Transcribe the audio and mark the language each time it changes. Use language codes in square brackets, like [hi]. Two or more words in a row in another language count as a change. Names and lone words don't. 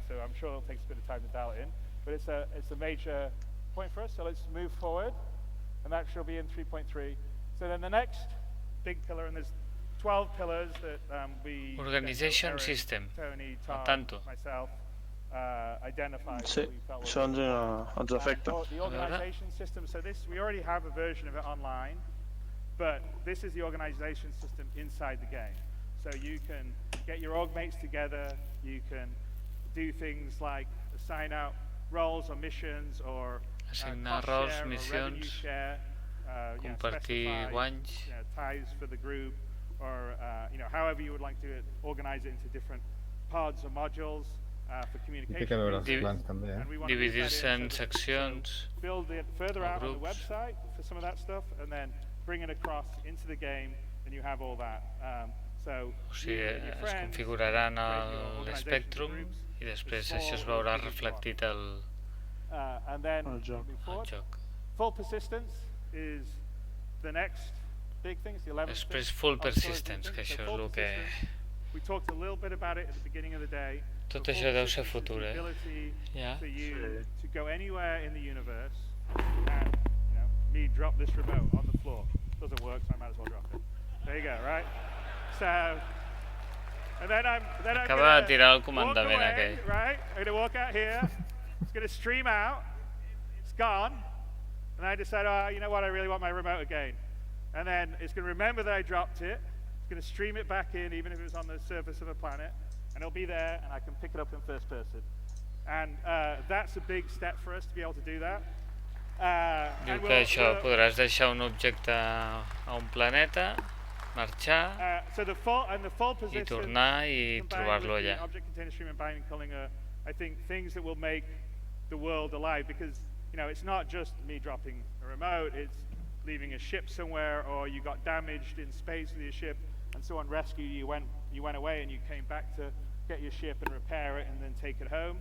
[en] So I'm sure it'll take a bit of time to dial it in. But it's a major point for us. So let's move forward. And that shall be in 3.3. So then the next big pillar, and there's 12 pillars that we... Organization Eric, system. Tony, [es] No [en] Tom, [es] tanto. [en] myself, identified. [ca] Sí, [en] that we felt [ca] això ens afecta. [en] The organization system, so this, we already have a version of it online, but this is the organization system inside the game. So you can get your org mates together, you can do things like assign out roles or missions, or [ca] Assignar [en] cost [ca] rols, [en] share or revenue [ca] missions, [en] share, [ca] compartir [en] specify, [ca] guanys. [en] ties for the group, or however you would like to organize it into different pods or modules for [ca] I [en] communication. [ca] té que veure els Divi- plans també, [en] And we want to move that [ca] Dividir-se [en] in [ca] en [en] so that- [ca] seccions. [en] so build it further or out on the groups. website for some of that stuff, and then bring it across into the game, and you have all that. So [ca] O sigui, [en] you and your [ca] es [en] friends [ca] configuraran [en] create your [ca] a [en] organization [ca] l'Spectrum [en] groups, [ca] i després [en] small [ca] això es [en] or [ca] veurà [en] big if you want. [ca] reflectit al [en] And then [ca] Al joc. [en] move [ca] al [en] forward. [ca] joc. [en] Full persistence is the next big thing. It's the 11th [ca] Després [en] thing. full of the 12th persistence, thing. [ca] que [en] So [ca] això és [en] full [ca] el que... [en] persistence, we talked a little bit about it at the beginning of the day. [ca] Tot [en] So [ca] això [en] full [ca] deu ser [en] persistence is [ca] futur, [en] the [ca] eh? [en] ability [ca] Ja? [en] for you to go anywhere in the universe and, me drop this remote on the floor. Doesn't work, so I might as well drop it. There you go, right? So, and then I'm [ca] Acaba de [en] gonna [ca] tirar el [en] walk [ca] comandament [en] away, [ca] aquell. [en] right? I'm gonna walk out here. It's gonna stream out. It's gone. And I decide, oh, you know what? I really want my remote again. And then it's gonna remember that I dropped it. It's gonna stream it back in, even if it was on the surface of a planet, and it'll be there, and I can pick it up in first person. And that's a big step for us to be able to do that. [ca] Diu [en] And [ca] que [en] we'll- [ca] això [en] we'll- [ca] podràs deixar un objecte a un planeta, marxar [en] So the full [ca] i [en] persistence, [ca] tornar i [en] combined [ca] trobar-lo [en] with the [ca] allà. [en] object container stream and binding culling are, I think, things that will make the world alive, because it's not just me dropping a remote, it's leaving a ship somewhere, or you got damaged in space with your ship and someone rescued you, you went away and you came back to get your ship and repair it and then take it home.